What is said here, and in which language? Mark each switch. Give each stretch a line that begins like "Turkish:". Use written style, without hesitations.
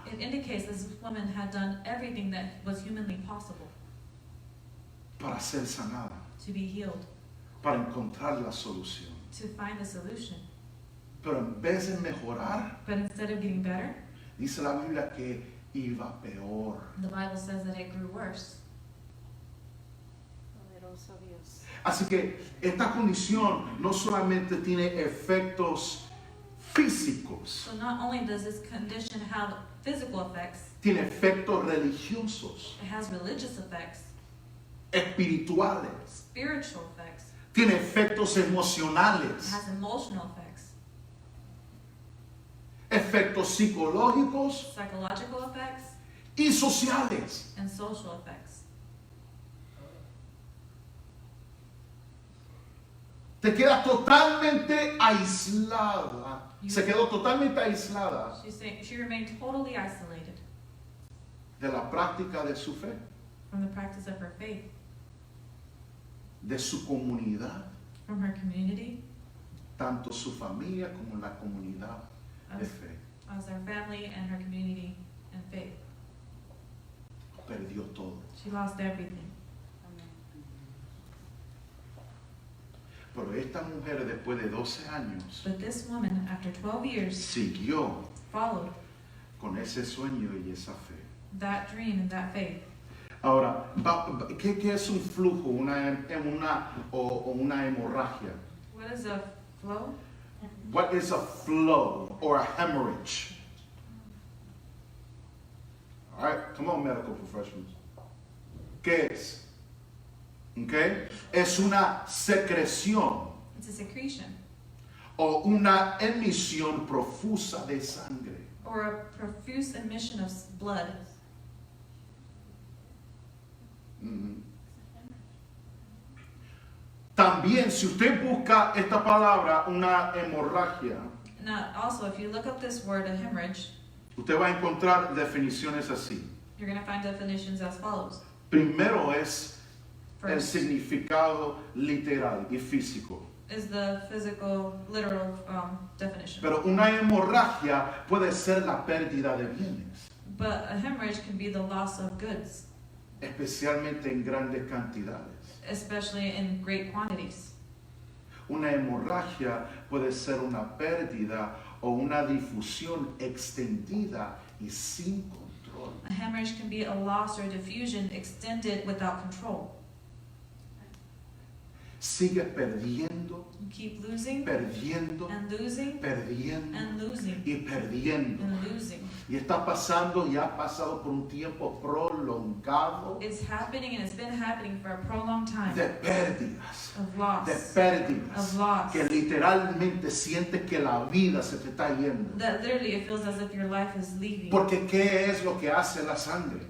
English: It indicates this woman had done everything that was humanly possible
Spanish: para ser sanada,
English: to be healed,
Spanish: para encontrar la solución.
English: to find a solution.
Spanish: Pero en vez de mejorar,
English: But instead of getting better,
Spanish: dice la Biblia que iba peor.
English: the Bible says that it grew worse.
Spanish: Poderoso Dios. Así que esta condición no solamente tiene efectos físicos,
English: So not only does this condition have physical effects,
Spanish: tiene efectos religiosos,
English: it has religious effects,
Spanish: espirituales,
English: spiritual effects,
Spanish: tiene efectos
English: it
Spanish: emocionales,
English: has emotional effects,
Spanish: efectos psicológicos
English: psychological effects,
Spanish: y sociales.
English: and social effects.
Spanish: Te quedas totalmente aislada. Se quedó totalmente aislada
English: She remained totally isolated
Spanish: de la práctica de su fe,
English: from the practice of her faith,
Spanish: de su comunidad,
English: from her community,
Spanish: tanto su familia como la comunidad de
English: as,
Spanish: fe.
English: as her family and her community and faith.
Spanish: Perdió todo.
English: She lost everything.
Spanish: Amén. Pero esta mujer después de 12 años
English: But this woman, after 12 years,
Spanish: siguió
English: followed
Spanish: con ese sueño y esa fe.
English: that dream and that faith.
Spanish: Ahora, ¿qué es un flujo, o una hemorragia?
English: What is a flow? What is a flow or a hemorrhage? All right, come on, medical professionals.
Spanish: ¿Qué es? Okay? Es una secreción
English: It's a secretion
Spanish: o una emisión profusa de sangre.
English: or a profuse emission of blood. Mhm.
Spanish: También, si usted busca esta palabra, una hemorragia,
English: Now, also, if you look up this word, a hemorrhage,
Spanish: usted va a encontrar definiciones así.
English: you're going to find definitions as follows.
Spanish: Primero es el
English: First
Spanish: significado literal y físico.
English: is the physical, literal definition.
Spanish: Pero una hemorragia puede ser la pérdida de bienes,
English: But a hemorrhage can be the loss of goods,
Spanish: especialmente en grandes cantidades.
English: especially in great quantities.
Spanish: Una hemorragia puede ser una pérdida o una difusión extendida y sin control.
English: A hemorrhage can be a loss or diffusion extended without control.
Spanish: Sigue perdiendo,
English: You keep losing
Spanish: perdiendo,
English: and losing
Spanish: perdiendo
English: and losing
Spanish: y perdiendo.
English: and losing.
Spanish: Y está pasando y ha pasado por un tiempo prolongado
English: It's happening and it's been happening for a prolonged time
Spanish: de pérdidas.
English: of
Spanish: De
English: loss,
Spanish: pérdidas.
English: of loss.
Spanish: Que literalmente sientes que la vida se te está yendo. That literally it feels as if your life is leaving. Porque ¿qué es lo que hace la sangre?